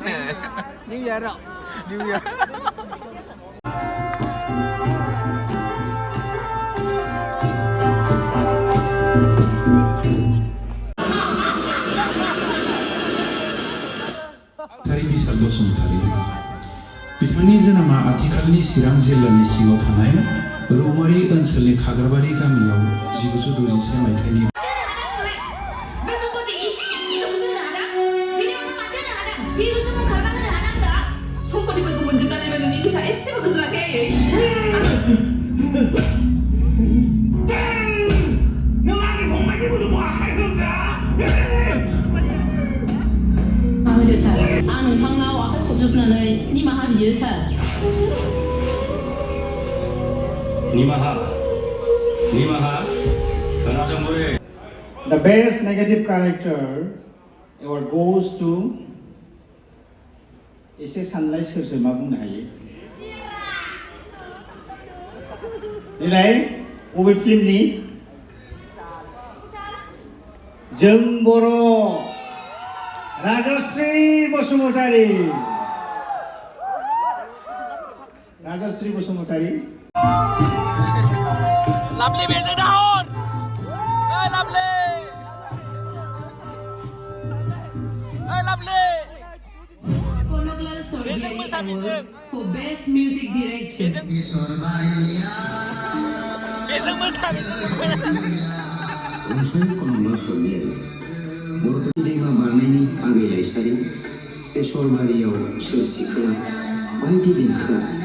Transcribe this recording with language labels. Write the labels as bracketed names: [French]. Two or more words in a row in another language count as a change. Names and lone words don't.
[English] New Year. [Bodo] Tari Bisal Bosumtari बिथांनि जोनोमा आथिखालनि चिरां जिल्लानि सिङाव थानाय रौमारि ओनसोलनि खाग्राबारि गामियाव 1961 मायथाइनि सम्पतिफोरखौ मोनजोबनानै नोंनि गोसोआ एसेबो गोजोनाखै नों आंनि फंबायनि मोदोमाव आखाइ होग्रा होदो सार आं नोंथांनाव आखाइ खबजोबनानै निमाहा बियो सार निमाहा खोनासंबोरे [English] The best negative character award goes to [Bodo] एसे सानलाय सोर मा बुंनो हायो देलाय बबे फिल्मनि जों बर' राजश्री बसुमतारी Lovely बेजों दाहर Lovely Lovely [English] Konoklal Sorbiari Award for Best Music Director. Unsur Konoklal Sorbiari. [Bodo] Borotu दैमा बारनायनि आगै लाइसारि बे सरबारियाव सोर सिखोला बायदि देंखोआ